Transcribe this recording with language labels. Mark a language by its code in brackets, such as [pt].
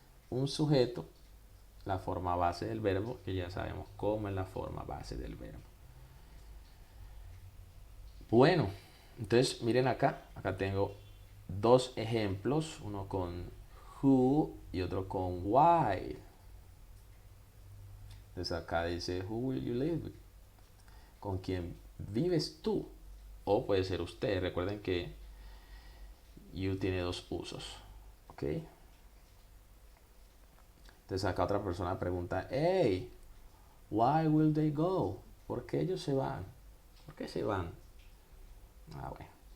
[es] Un sujeto, la forma base del verbo, que ya sabemos cómo es la forma base del verbo. Bueno, entonces miren acá tengo 2 ejemplos, uno con who y otro con why. Entonces acá dice, [en] who will you live with? [es] ¿Con quién vives tú? O puede ser usted. Recuerden que you tiene 2 usos. ¿Ok? Entonces acá otra persona pregunta, [en] hey, why will they go? [es] ¿Por qué ellos se van? ¿Por qué se van? Ah, bueno.